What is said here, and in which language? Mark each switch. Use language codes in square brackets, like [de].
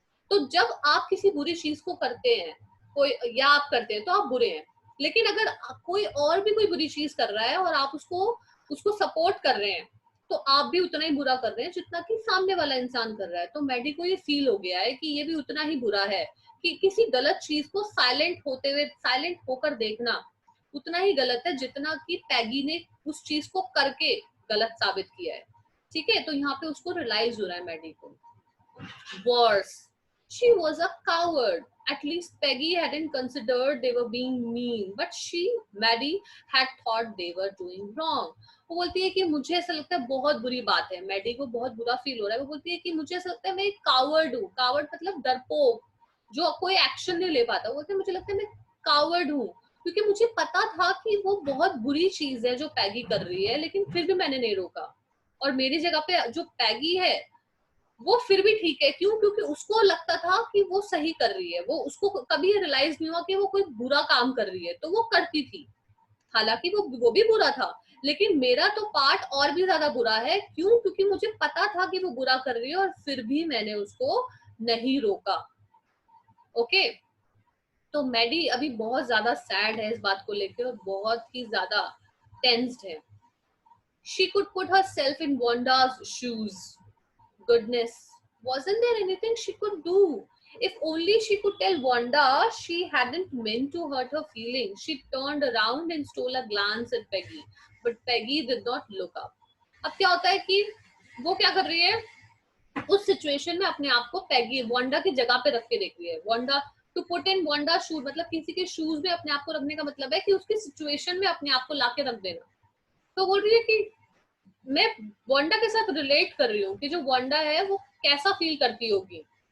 [hi] तो जब आप किसी बुरी चीज को करते हैं, कोई या आप करते हैं तो आप बुरे हैं, लेकिन अगर कोई और भी कोई बुरी चीज कर रहा है और आप उसको उसको सपोर्ट कर रहे हैं, तो आप भी उतना ही बुरा कर रहे हैं जितना कि सामने वाला इंसान कर रहा है। तो मैडी को ये फील हो गया है कि ये भी उतना ही बुरा है, कि किसी गलत चीज को साइलेंट होते हुए, साइलेंट होकर देखना उतना ही गलत है जितना कि पैगी ने उस चीज को करके गलत साबित किया है। ठीक है, तो यहाँ पे उसको रियलाइज हो रहा है मैडी को। [en] Worse, she was a coward. At least Peggy hadn't considered they were being mean, but Maddie, had thought they were doing wrong. [hi] वो बोलती है कि मुझे ऐसा लगता है बहुत बुरी बात है, मैडी को बहुत बुरा फील हो रहा है। वो बोलती है कि मुझे ऐसा लगता है मैं एक कावर्ड हूँ। कावर्ड मतलब डरपोक, जो कोई एक्शन नहीं ले पाता। वो बोलती है मुझे लगता है मैं कावर्ड हूँ, क्योंकि मुझे पता था कि वो बहुत बुरी चीज है जो पैगी कर रही है, लेकिन फिर भी मैंने नहीं रोका। और मेरी जगह पे जो पैगी है वो फिर भी ठीक है। क्यों? क्योंकि उसको लगता था कि वो सही कर रही है, वो उसको कभी रियलाइज नहीं हुआ कि वो कोई बुरा काम कर रही है, तो वो करती थी। हालांकि वो भी बुरा था, लेकिन मेरा तो पार्ट और भी ज्यादा बुरा है। क्यों? क्योंकि मुझे पता था कि वो बुरा कर रही है और फिर भी मैंने उसको नहीं रोका। ओके, तो मैडी अभी बहुत ज्यादा सैड है इस बात को लेकर और बहुत ही ज्यादा टेंस्ड है। [en] She could put herself in Wanda's shoes. Goodness, wasn't there anything she could do? If only she could tell Wanda she hadn't meant to hurt her feelings. She turned around and stole a glance at Peggy, but Peggy did not look up. [hi] अब क्या होता है कि वो क्या कर रही है, उस सिचुएशन में अपने आप को पैगी वांडा की जगह पे रख के देख रही है. Wanda, [en] to put in Wanda shoes, [hi] मतलब किसी के शूज में अपने आप को रखने का मतलब है कि उसकी सिचुएशन में अपने आप को लाके रख देना. तो बोल रही है कि मैं वांडा के साथ रिलेट कर रही हूँ कि जो वांडा है वो कैसा फील करती होगी.